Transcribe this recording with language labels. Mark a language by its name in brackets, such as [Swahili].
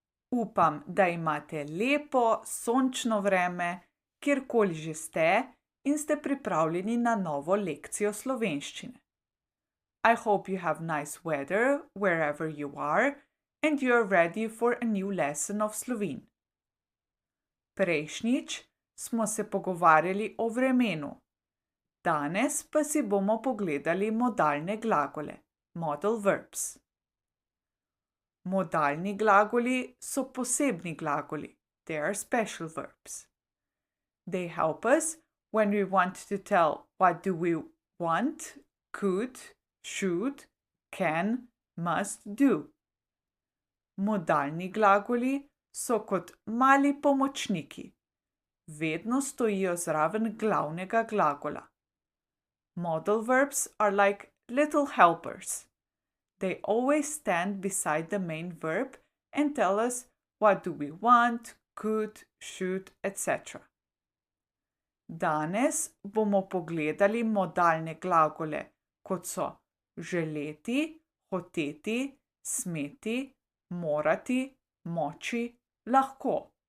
[Slovenian] Upam, da imate lepo, sončno vreme, kjerkoli že ste in ste pripravljeni na novo lekcijo slovenščine. [English] I hope you have nice weather wherever you are and you are ready for a new lesson of Slovene. [Slovenian] Prejšnjič smo se pogovarjali o vremenu. Danes pa si bomo pogledali modalne glagole, [English] modal verbs. [Slovenian] Modalni glagoli so posebni glagoli, [English] they are special verbs. They help us when we want to tell what do we want, could, should, can, must do. [Slovenian] Modalni glagoli so kot mali pomočniki. Vedno stojijo zraven glavnega glagola. [English] Modal verbs are like little helpers. They always stand beside the main verb and tell us what do we want, could, should, etc. [Slovenian] Danes bomo pogledali modalne glagole, kot so želeti, hoteti, smeti, morati, moči, lahko.